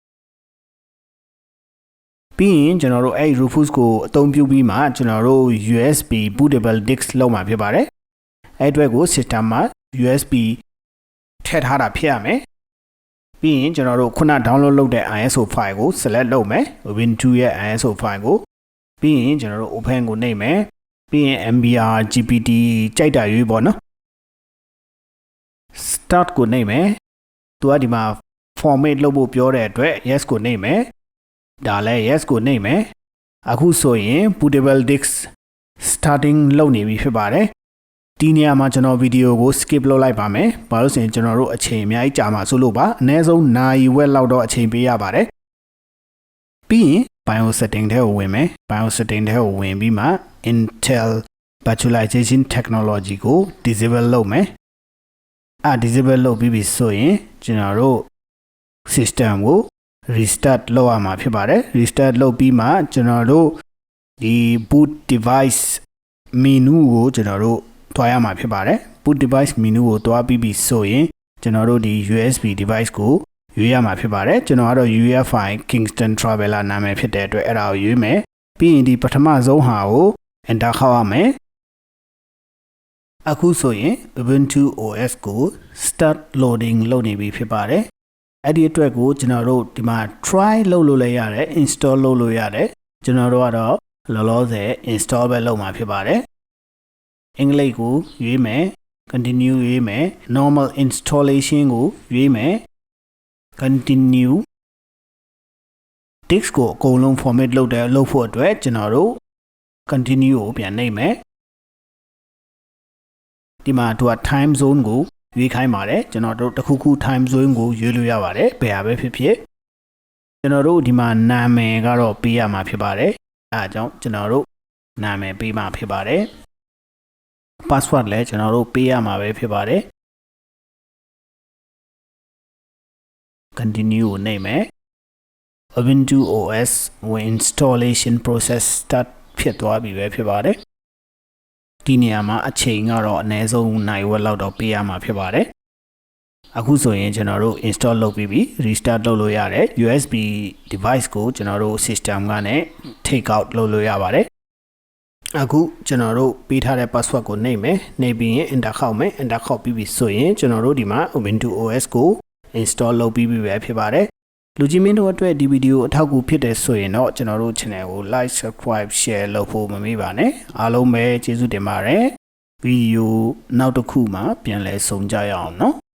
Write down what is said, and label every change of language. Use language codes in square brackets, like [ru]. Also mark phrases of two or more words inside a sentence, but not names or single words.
[my] ပြီးရင်ကျွန်တော်တို့အဲ့ Rufus ကိုအသုံးပြုပြီးမှကျွန်တော်တို့ [en] USB bootable disk [my] လုပ်မှာဖြစ်ပါတယ်အဲ့အတွက်ကို system မှာ USB ထည့်ထားတာဖြစ်ရမယ်ပြီးရင်ကျွန်တော်တို့ခုန download လုပ်တဲ့ [en] ISO file [my] ကို select လုပ်မယ် Ubuntu ရဲ့ [en] ISO file [my] ကိုပြီးရင်ကျွန်တော်တို့ open ကိုနှိပ်မယ်ပြီးရင် MBR GPT ကြိုက်တာရွေးပေါ့နော် start ကိုနှိပ်မယ်သူကဒီမှာ format လုပ်ဖို့ပြောတဲ့အတွက် yes ကိုနှိပ်မယ်ဒါလည်း yes ကိုနှိပ်မယ်အခုဆိုရင် [en] bootable disk starting [my] လုပ်နေပြီဖြစ်ပါတယ်ဒီနေရာမှာကျွန်တော်ဗီဒီယိုကို skip လုပ်လိုက်ပါမယ်ဘာလို့ဆိုရင် ကျွန်တော်တို့အချိန်အများကြီးကြာမှာဆိုလို့ပါအနည်းဆုံးနာရီဝက်လောက်တော့အချိန်ပေးရပါတယ်ပြီးရင် [en] BIOS setting [my] ထဲကိုဝင်မယ် [en] BIOS setting [my] ထဲ ကိုဝင်ပြီးမှ [en] Intel virtualization technology [my] ကို disable လုပ်မယ်disable လုပ်ပြီးပြီဆိုရင်ကျွန်တော်တို့ system ကို restart လုပ်ရမှာဖြစ်ပါတယ် restart လုပ်ပြီးမှကျွန်တော်တို့ဒီ [en] boot device menu [my] ကိုကျွန်တော်တို့တွားရမှာဖြစ်ပါတယ် [en] boot device menu [my] ကိုတွားပြီးပြီဆိုရင်ကျွန်တော်တို့ဒီ [en] USB device [my] ကိုရွေးရမှာဖြစ်ပါတယ်ကျွန်တော်ကတော့ UEFI Kingston Traveler နာမည်ဖြစ်တဲ့အတွက်အဲ့ဒါကိုရွေးမယ်ပြီးရင်ဒီပထမဆုံးဟာကို enter ခေါက်ရမယ် အခုဆိုရင် Ubuntu OS ကို [en] start loading [my] လုပ်နေပြီဖြစ်ပါတယ်အဲ့ဒီအတွက်ကိုကျွန်တော်တို့ဒီမှာ try လုပ်လို့လည်းရတယ် install လုပ်လို့ရတယ်ကျွန်တော်တို့ကတော့လောလောဆယ် install ပဲလုပ်မှာဖြစ်ပါတယ်အင်္ဂလိပ်ကိုရွေးမယ် continue ရွေးမယ် [en] normal installation [my] ကိုရွေးမယ် [en] continue disk [my] ကိုအကုန်လုံး format လုပ်ဖို့အတွက်ကျွန်တော်တို့ continue ကိုပြန်နှိပ်မယ် ဒီမှာသူက [en] time zone [my] ကိုရွေးခိုင်းပါတယ်ကျွန်တော်တို့တစ်ခုခု [en] time zone [my] ကိုရွေးလို့ရပါတယ်ဘယ်ဟာပဲဖြစ်ဖြစ်ကျွန်တော်တို့ဒီမှာနာမည်ကတော့ပေးရမှာဖြစ်ပါတယ်အဲအကြောင်းကျွန်တော်တို့နာမည်ပေးမှာဖြစ်ပါတယ် password လည်းကျွန်တော်တို့ပေးရမှာပဲဖြစ်ပါတယ် continue ကိုနှိပ်မယ် [en] Ubuntu OS installation process start [my] ဖြစ်သွားပြီပဲဖြစ်ပါတယ်ဒီနေရာမှာအချိန်ကတော့အနည်းဆုံးနိုင်ဝက်လောက်တော့ပေးရ မှာဖြစ်ပါတယ်အခုဆိုရင်ကျွန်တော်တို့ install လုပ်ပြီးပြီ restart လုပ်လို့ရတယ် [en] USB device [my] ကိုကျွန်တော်တို့ system ကနေ [en] take out [my] လုပ်လို့ရပါတယ်အခုကျွန်တော်တို့ပေးထားတဲ့ password ကိုနှိပ်မယ်နှိပ်ပြီးရင် enter ခေါက်မယ် enter ခေါက်ပြီးပြီဆိုရင်ကျွန်တော်တို့ဒီမှာ Ubuntu OS ကို install လုပ်ပြီးပြီပဲဖြစ်ပါတယ်လူကြီးမင်းတို့အတွက်ဒီဗီဒီယိုအထောက်အကူဖြစ်တယ်ဆိုရင်တော့ကျွန်တော်တို့ channel ကို [en] like subscribe share [my] လုပ်ဖို့မမေ့ပါနဲ့အားလုံးပဲကျေးဇူးတင်ပါတယ်ဗီဒီယိုနောက်တစ်ခုမှာပြန်လည်ဆုံကြရအောင်နော်